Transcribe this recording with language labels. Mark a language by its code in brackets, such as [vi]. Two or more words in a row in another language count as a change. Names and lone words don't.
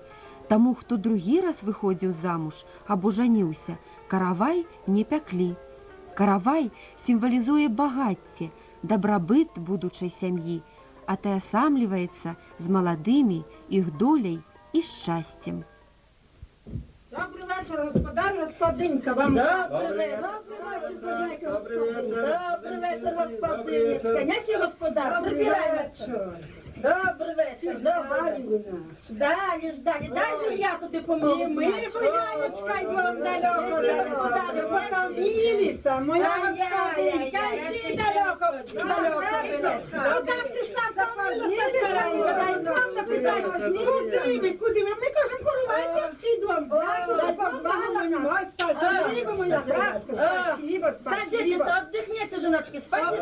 [be] Таму, хто другі раз выходзіў замуж або жаніўся, каравай не пяклі. Каравай сімвалізуе багацце, дабрабыт будучай сям'і, атаясамліваецца з маладымі, іх доляй і шчасцем. [uk] Добрий вечір, господар, господинька. Вам Добрий вечір. Добрий вечір, господинечка. Наші господар, прибирайся. Добрий вечір, добрий. Ждали. Дай же ж я тобі помогу. Ми, Яночка, йдемо далеко. Потомилися, моя господинька. Йди далеко. Куди прийшла, куди ви? Ми кажемо, коровай, певчий дом. [ru] Спасибо, моя братка. Спасибо. Садитесь, отдыхните, женочки, спасибо.